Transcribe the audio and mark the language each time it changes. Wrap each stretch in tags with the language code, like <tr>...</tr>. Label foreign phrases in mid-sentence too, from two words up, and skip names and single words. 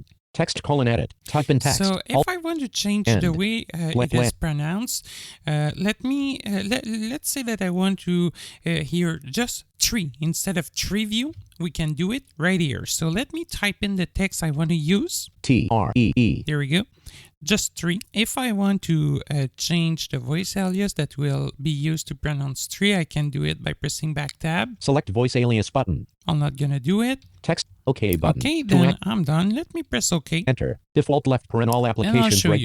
<en>Text edit. Type in text. So if I want to change the way it is pronounced, let's say that I want to hear just tree instead of tree view. We can do it right here. So let me type in the text I want to use. T-R-E-E. There we go. Just tree. If I want to change the voice alias that will be used to pronounce tree, I can do it by pressing back tab. Select voice alias button. I'm not gonna do it. Text OK button. Okay, then I'm done. Let me press OK. Enter. Default left paren all applications right</en>